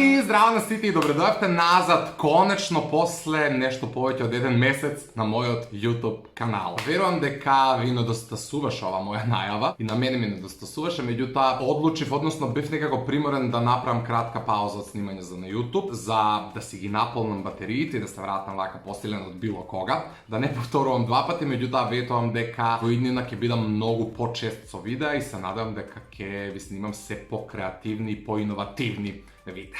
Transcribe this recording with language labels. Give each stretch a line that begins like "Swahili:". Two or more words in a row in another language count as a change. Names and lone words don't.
Macedonian: здраво на сити и добродошли назад, конечно после нешто повеќ од један месец на мојот YouTube канал. Verujem дека ви недостасуваше ова моја најава и на мене ми недостасуваше, меѓутоа одлучив, односно бев некако приморен да направам кратка пауза од снимање за на YouTube, за да си ги наполнам батериите и да се вратам вака посилен од било кога, да не повторувам два пати, меѓутоа ветувам дека во иднина ќе бидам многу почест со видеа и се надевам дека ќе ви снимам се по-креативни и по-иновативни видеа.